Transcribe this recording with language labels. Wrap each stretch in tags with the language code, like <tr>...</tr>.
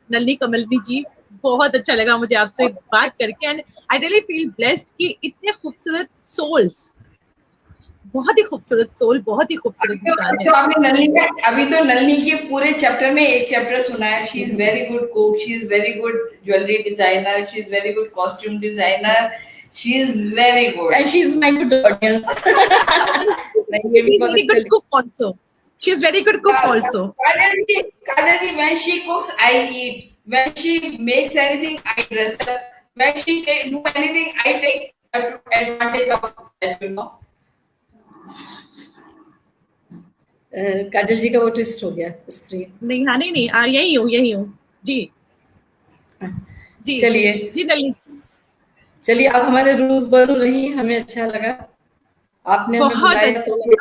<hi>नलिनी कमलनी जी, बहुत अच्छा लगा मुझे आपसे बात करके,</hi> <en>and I really feel blessed</en> <hi>कि इतने खूबसूरत सोल्स, बहुत ही खूबसूरत सोल, बहुत ही खूबसूरत इंसान है। तो आपने नलिनी का, अभी तो नलिनी के पूरे चैप्टर में एक चैप्टर सुना है।</hi> <en>She is very good cook, she is very good jewellery designer, she is very good costume designer, she is very good and she is my good audience. She is very good cook also. She is very good cook also. Kajal ji, when she cooks, I eat. When she makes anything, I dress her. When she do anything, I take advantage of that, you know.</en> <hi>काजल जी का वो twist हो गया screen. नहीं, हाँ, नहीं, यही हूँ जी। जी चलिए जी नलिनी, चलिए आप हमारे रूबरू रही, हमें अच्छा लगा, आपने हमें बुलाया तो</hi>